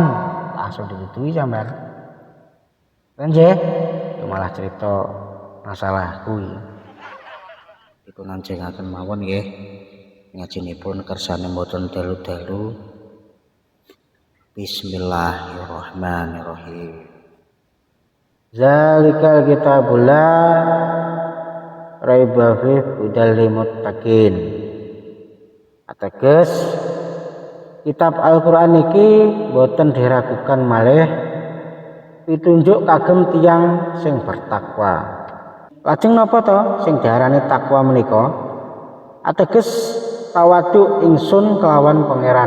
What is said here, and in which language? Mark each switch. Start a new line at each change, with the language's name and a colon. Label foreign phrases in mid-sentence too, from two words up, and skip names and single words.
Javanese: Langsung dituduhi sampean. Kan nggih, malah cerita masalahku iki. Iku nanjengaken mawon nggih. Ngajinipun kersane mboten dalu-dalu.
Arabic: Bismillahirrahmanirrahim. ذلك الكتاب لا ريب فيه هدى للمتقين.
Javanese: Ateges kitab Al-Qur'an iki boten diragukan malih pitunjuk kagem tiyang sing bertakwa. Lajeng napa to sing diarani takwa menika? Ateges tawadhu ingsun kelawan pangeran.